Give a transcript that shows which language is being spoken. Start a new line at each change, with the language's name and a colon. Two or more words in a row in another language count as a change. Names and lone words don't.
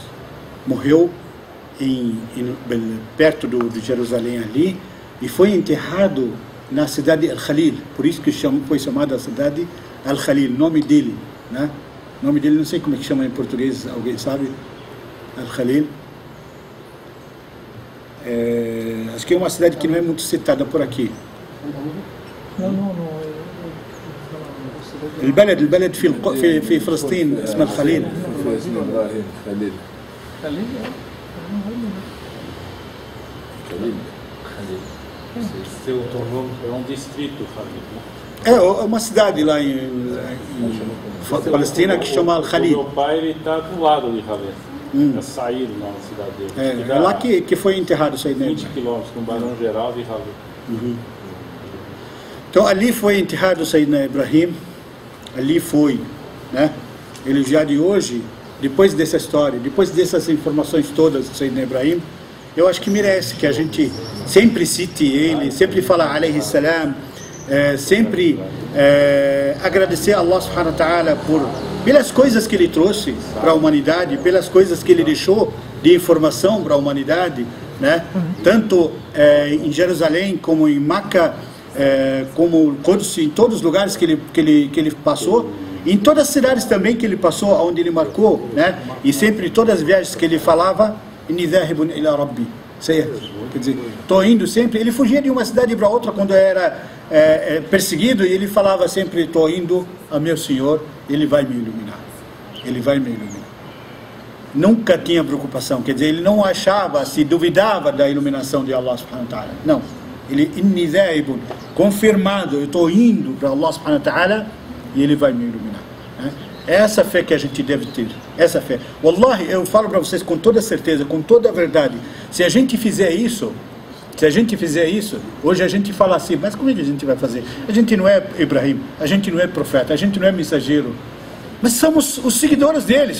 Portuguese: Morreu perto de Jerusalém ali e foi enterrado na cidade Al-Khalil. Por isso que foi chamada a cidade Al-Khalil, nome dele, né? Nome dele, não sei como é que chama em português, alguém sabe? Al-Khalil. Acho que é uma cidade que não é muito citada por aqui.
Arabic: البلد في فلسطين اسمه الخليل.
Portuguese: É um distrito, É uma cidade lá em Palestina que chama Al-Khalil. Meu pai está do lado de Halil. É saído na cidade dele. É lá que foi enterrado isso aí dentro. 20 quilômetros no Barão Geral de Halil. Então ali foi enterrado Sayyidina Ibrahim. Ali foi, né? Ele já de hoje, depois dessa história, depois dessas informações todas do Sayyidina Ibrahim, eu acho que merece que a gente sempre cite ele, sempre fala
Arabic: عليه السلام,
Portuguese: sempre agradecer a
Arabic: الله سبحانه وتعالى
Portuguese: pelas coisas que ele trouxe para a humanidade, pelas coisas que ele deixou de informação para a humanidade, né? Tanto em Jerusalém como em Meca, como Quds, em todos os lugares que ele passou, em todas as cidades também que ele passou, onde ele marcou, né? E sempre em todas as viagens que ele falava,
Arabic: إني ذاهب إلى ربي,
Portuguese: certo? Quer dizer, estou indo sempre. Ele fugia de uma cidade para outra quando era perseguido, e ele falava sempre: estou indo a meu Senhor, ele vai me iluminar, ele vai me iluminar. Nunca tinha preocupação, quer dizer, ele não achava, se duvidava da iluminação de
Arabic: الله سبحانه وتعالى,
Portuguese: não. Ele,
Arabic: إني ذاهب,
Portuguese: confirmado, eu estou indo para
Arabic: الله سبحانه وتعالى
Portuguese: e ele vai me iluminar, né? É essa fé que a gente deve ter, essa fé. Wallahi, eu falo para vocês com toda certeza, com toda a verdade, se a gente fizer isso, hoje a gente fala assim, mas como é que a gente vai fazer? A gente não é Ibrahim, a gente não é profeta, a gente não é mensageiro, mas somos os seguidores deles.